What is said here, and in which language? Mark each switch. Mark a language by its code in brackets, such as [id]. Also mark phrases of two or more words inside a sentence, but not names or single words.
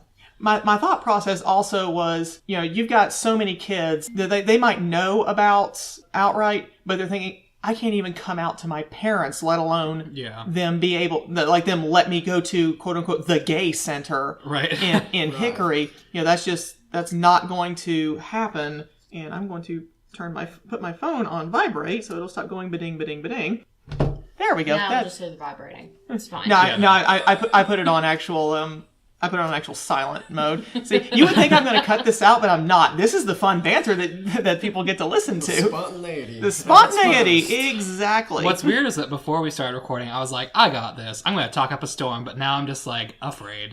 [en] My thought process also was, you've got so many kids that they might know about Outright, but they're thinking, I can't even come out to my parents, let alone them be able, them let me go to, quote unquote, the gay center in Hickory. That's not going to happen. And I'm going to put my phone on vibrate so it'll stop going ba-ding, ba-ding, ba-ding. There we go. Now I'll just hear the vibrating. It's fine. I put it on actual, silent mode. See, you would think I'm going to cut this out, but I'm not. This is the fun banter that people get to listen to. The spontaneity, exactly. What's weird is that before we started recording, I was like, I got this. I'm going to talk up a storm, but now I'm just afraid.